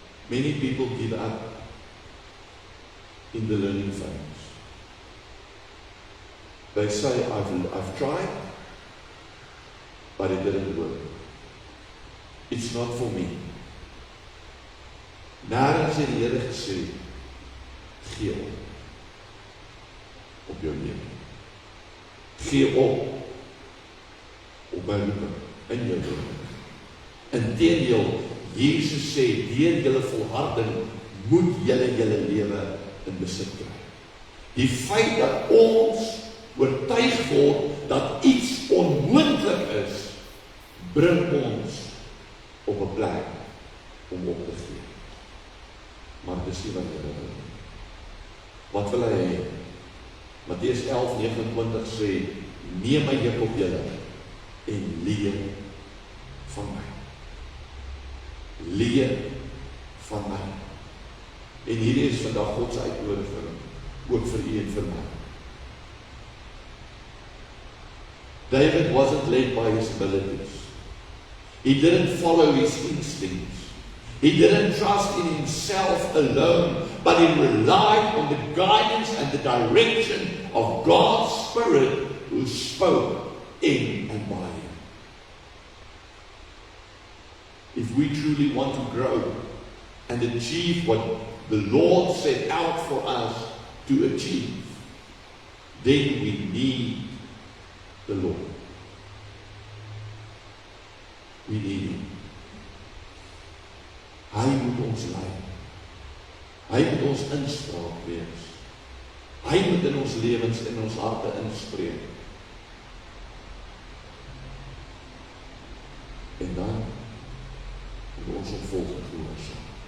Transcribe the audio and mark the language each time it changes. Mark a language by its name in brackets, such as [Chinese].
[English] Many people give up in the learning phase. They say, I've tried, but it didn't work. It's not for me. [Afrikaans] Nêrens het die Here gesê, gee op jou lewe. Gee op my roeping in jou lewe. Inteendeel, Jesus sê, deur julle volharding moet julle lewe in besit kry. Die feit dat ons oortuig word dat iets onmoontlik is, bring ons op 'n plek om op te gee. Maar dis nie wat Here wil. Wat wil hy hê? Matteus 11:29 sê, neem my juk op julle en leer van my. Leer van my. En hierdie is vandag God se uitnodiging, ook vir u en vir my. [English] David wasn't led by his abilities. He didn't follow his instincts. He didn't trust in himself alone, but he relied on the guidance and the direction of God's Spirit who spoke in and by him. If we truly want to grow and achieve what the Lord set out for us to achieve, then we need the Lord. We need him. [Afrikaans] Hy moet ons lei. Hy moet ons inspraak wees. Hy moet in ons lewens en ons harte inspreek. En dan moet ons opvolging gehoorsaam.